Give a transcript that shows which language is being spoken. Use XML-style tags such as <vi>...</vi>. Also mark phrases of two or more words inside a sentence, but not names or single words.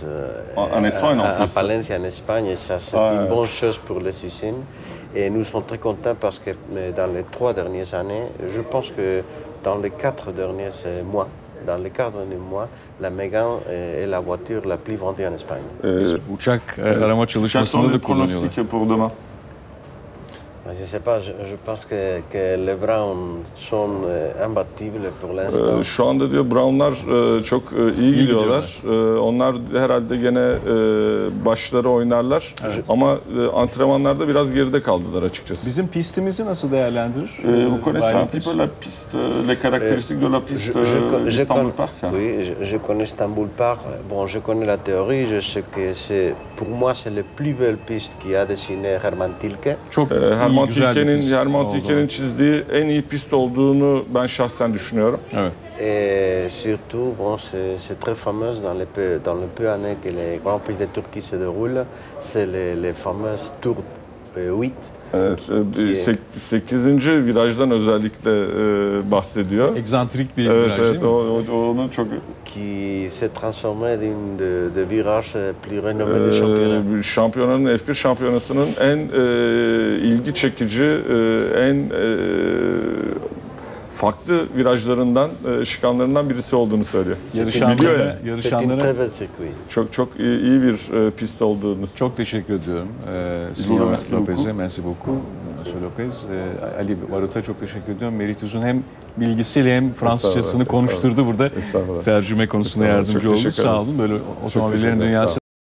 <fr>en Espagne, à Palencia, en Espagne, et ça c'est une bonne chose pour les usines. Et nous sommes très contents parce que dans les 3 dernières années, je pense que dans les 4 derniers mois, la Megane est la voiture la plus vendue en Espagne.</fr> <tr>Uçak arama çalışmasında da kullanıyorlar.</tr> <fr>Pour demain? Je ne sais pas, je pense que les Browns sont imbattables pour l'instant.</fr> <tr>Şu anda diyor Brownlar çok iyi gidiyorlar. Onlar herhalde gene başları oynarlar. Ama antrenmanlarda biraz geride kaldılar açıkçası. Bizim pistimizi nasıl değerlendirir?</tr> <fr>Vous connaissez un petit peu la piste, les caractéristiques de la piste Istanbul Park? Oui, je connais Istanbul Park. Bon, je connais la théorie. Je sais que pour moi c'est la plus belle piste qui a dessiné Hermann Tilke.</fr> <tr>Çok Hermann Tilke'nin çizdiği en iyi pist olduğunu ben şahsen düşünüyorum. Evet.</tr> <fr>Et surtout, bon, c'est très fameux dans le peu années que les Grands Prix de Turquie se déroulent, c'est les fameuses Tours 8.</fr> <tr>Evet, 8. virajdan özellikle bahsediyor. Egzantrik bir viraj değil mi? Onu çok...</tr> <fr>Qui s'est transformé d'une de virage plus renommé de championnat.</fr> <tr>Şampiyonanın F1 şampiyonasının en ilgi çekici, en farklı virajlarından, şikanlarından birisi olduğunu söylüyor. Yarışanlara çok iyi bir pist olduğunu. Çok teşekkür ediyorum. Senyor Lopez'e,</tr> <fr>merci beaucoup. Monsieur Lopez,</fr> <tr>Ali Barut'a çok teşekkür ediyorum. Merit Uzun hem bilgisiyle hem Fransızcasını konuşturdu burada. Tercüme konusunda yardımcı oldu. Sağ olun. Böyle otomobillerin dünyası</tr>